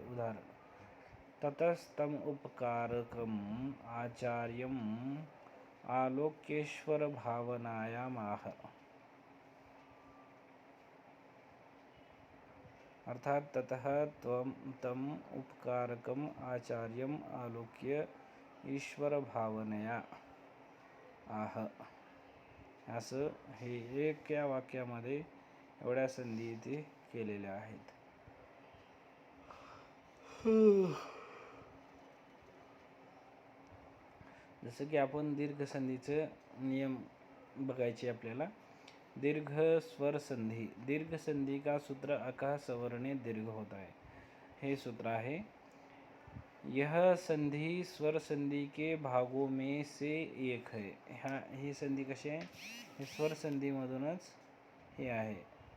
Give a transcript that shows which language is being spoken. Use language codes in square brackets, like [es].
[sa] उदाहरण: ततस्तम उपकारकम आचार्यम आलोक्येश्वर भावनायामाह. अर्थात ततः तम उपकारकम आचार्यम आलोक्य ईश्वर भावनया आह. [mr] असं हे एक या वाक्यामध्ये एवढ्या संधी इथे केलेल्या आहेत. जसं की आपण दीर्घ संधीचे नियम बघायचे आपल्याला. दीर्घ स्वर संधि. [hi] दीर्घ संधि का सूत्र अकः सवर्णे दीर्घ होता है. [mr] हे सूत्र आहे. [hi] यह संधि स्वर संधि के भागों में से एक है. [mr] ही संधि कशी आहे? हे स्वर संधीमधूनच हे आहे.